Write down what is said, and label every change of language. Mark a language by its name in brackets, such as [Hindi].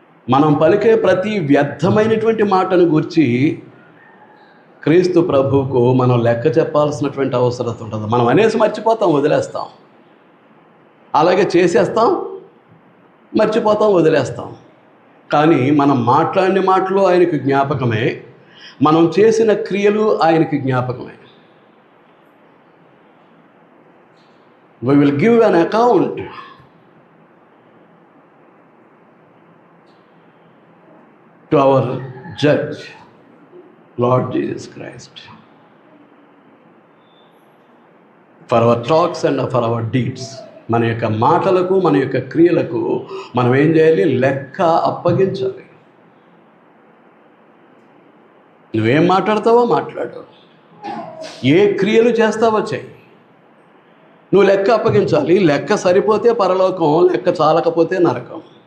[Telugu] మనం పలికే ప్రతి వ్యర్థమైనటువంటి మాటను గురించి క్రీస్తు ప్రభువుకు మనం లెక్క చెప్పాల్సినటువంటి అవసరం ఉంటుంది. మనం అనేసి మర్చిపోతాం, వదిలేస్తాం. అలాగే చేసేస్తాం, మర్చిపోతాం, వదిలేస్తాం. కానీ మనం మాట్లాడిన మాటలు ఆయనకు జ్ఞాపకమే, మనం చేసిన క్రియలు ఆయనకి జ్ఞాపకమే. [English] We will give an account to our judge, Lord Jesus Christ, for our talks and for our deeds. [Telugu] మన యొక్క మాటలకు, మన యొక్క క్రియలకు మనం ఏం చేయాలి? లెక్క అప్పగించాలి. నువ్వేం మాట్లాడతావో మాట్లాడు, ఏ క్రియలు చేస్తావో చెయ్యి. నువ్వు లెక్క అప్పగించాలి. లెక్క సరిపోతే పరలోకం, లెక్క చాలకపోతే నరకం.